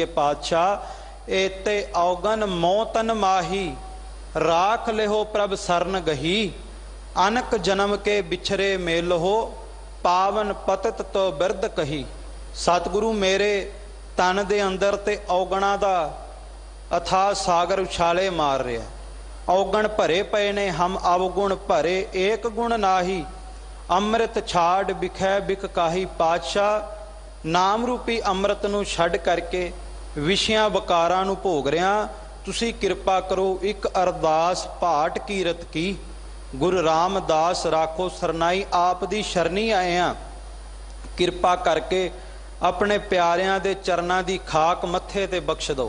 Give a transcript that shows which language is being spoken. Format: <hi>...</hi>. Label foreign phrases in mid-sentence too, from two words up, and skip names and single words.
<pa>ਪਾਤਸ਼ਾਹ ਏਤੇ ਔਗਨ ਮੌਤਨ ਮਾਹੀ, ਰਾਖ ਲਿਹੋ ਪ੍ਰਭ ਸਰਨ ਗਹੀ, ਅਨਕ ਜਨਮ ਕੇ ਬਿਛਰੇ ਮੇਲ ਹੋ, ਪਾਵਨ ਪਤਿਤ ਤੋ ਬਿਰਦ ਕਹੀ। ਸਤਗੁਰੂ ਮੇਰੇ ਤਨ ਦੇ ਅੰਦਰ ਤੇ ਔਗਣਾਂ ਦਾ ਅਥਾਹ ਸਾਗਰ ਉਛਾਲੇ ਮਾਰ ਰਿਹਾ। ਔਗਣ ਭਰੇ ਪੇ ਨੇ ਹਮ ਅਵਗੁਣ ਭਰੇ, ਏਕ ਗੁਣ ਨਾਹੀ, ਅੰਮ੍ਰਿਤ ਛਾਡ ਬਿਖੈ ਬਿਖ ਕਾਹੀ। ਪਾਤਸ਼ਾਹ ਨਾਮ ਰੂਪੀ ਅੰਮ੍ਰਿਤ ਨੂੰ ਛੱਡ ਕਰਕੇ ਵਿਸ਼ਿਆਂ ਵਿਕਾਰਾਂ ਨੂੰ ਭੋਗ ਰਿਹਾ। ਤੁਸੀਂ ਕਿਰਪਾ ਕਰੋ ਏਕ ਅਰਦਾਸ ਪਾਠ ਕੀਰਤ ਕੀ, ਗੁਰੂ ਰਾਮਦਾਸ ਰਾਖੋ ਸਰਨਾਈ। ਆਪ ਦੀ ਸ਼ਰਣੀ ਆਏ ਹਾਂ, ਕਿਰਪਾ ਕਰਕੇ ਆਪਣੇ ਪਿਆਰਿਆਂ ਦੇ ਚਰਨਾਂ ਦੀ ਖ਼ਾਕ ਮੱਥੇ ਤੇ ਬਖ਼ਸ਼ ਦਿਓ।</pa>